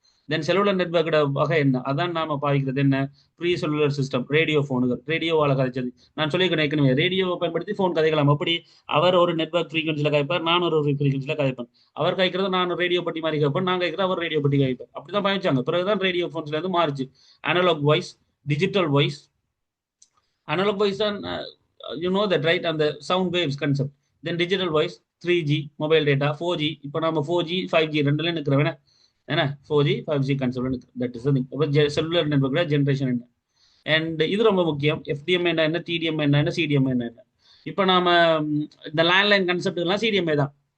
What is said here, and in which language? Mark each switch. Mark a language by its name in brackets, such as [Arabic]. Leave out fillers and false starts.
[Tamil] தென் cellular நெட்வொர்க்கோட வகை என்ன? அதான் நாம பாவிக்கிறது என்ன, ப்ரீ செல்லுலர் சிஸ்டம். ரேடியோ போனுகள், ரேடியோவால கதைச்சது. நான் சொல்லியிருக்கேன் ஏற்கனவே, ரேடியோவை பயன்படுத்தி போன் கதைக்கலாம். அப்படி அவர் ஒரு நெட்வொர்க் ஃப்ரீக்வன்சில கதைப்பார், நான் ஒரு ஃப்ரீக்வன்சில கதைப்பேன். அவர் கைக்கிறது நான் ரேடியோ பட்டி மாதிரி கேட்பேன், நான் கைக்கிறது அவர் ரேடியோ பட்டி கைப்பேன். அப்படிதான் பாவிச்சாங்க. பிறகுதான் ரேடியோ போன்ஸ்ல இருந்து மாறிச்சு. Analogue voice, digital voice. [English] Analog voice on, you know that, right? And the sound waves concept. Then digital voice, 3G, mobile data, 4G. [Tamil] இப்போ நம்ம 4G, 5G ரெண்டுல நிற்கிறவன என்ன, 4G, 5G concept. [English] That is thing. [Tamil] இப்போ cellular நெட்வொர்க்ல generation என்ன, and இது ரொம்ப முக்கியம். FDM என்ன, TDM என்ன, CDM என்ன. இப்போ நாம இந்த லேண்ட்லைன் கான்செப்ட்லாம் CDMA தான்.